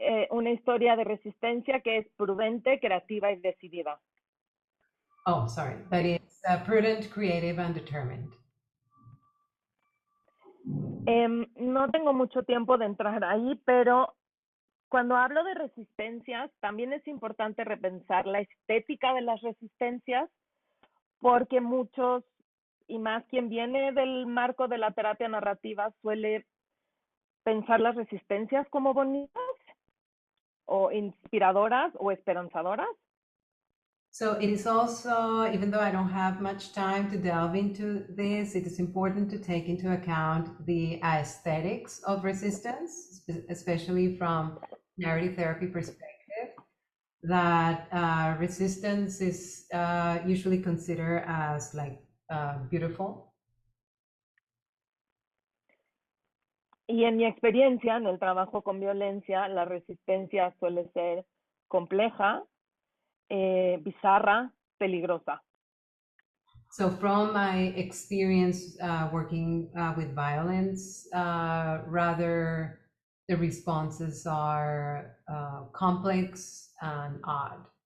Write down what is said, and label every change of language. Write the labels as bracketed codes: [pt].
[es] Una historia de resistencia que es prudente, creativa y decidida. [en] Oh, sorry. That is prudent, creative, and determined. [es] No tengo mucho tiempo de entrar ahí, pero cuando hablo de resistencias, también es importante repensar la estética de las resistencias, porque muchos, y más quien viene del marco de la terapia narrativa, suele pensar las resistencias como bonitas, o inspiradoras, o esperanzadoras. [en] So it is also, even though I don't have much time to delve into this, it is important to take into account the aesthetics of resistance, especially from narrative therapy perspective. that resistance is usually considered as like beautiful. [es] Y en mi experiencia, en el trabajo con violencia, la resistencia suele ser compleja, bizarra, peligrosa. [en] So from my experience working with violence, rather the responses are complex and odd.